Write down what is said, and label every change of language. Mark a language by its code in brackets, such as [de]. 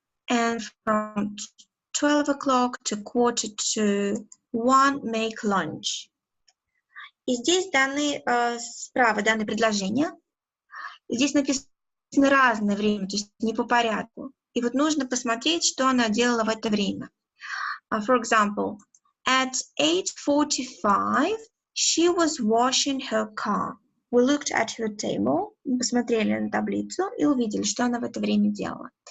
[en] And from 12 o'clock to 12:45, make lunch. [ru] И здесь справа даны предложения. Здесь написано разное время, то есть не по порядку. И вот нужно посмотреть, что она делала в это время. [en] For example, at 8:45, she was washing her car. We looked at her table, [ru] мы посмотрели на таблицу и увидели, что она в это время делала.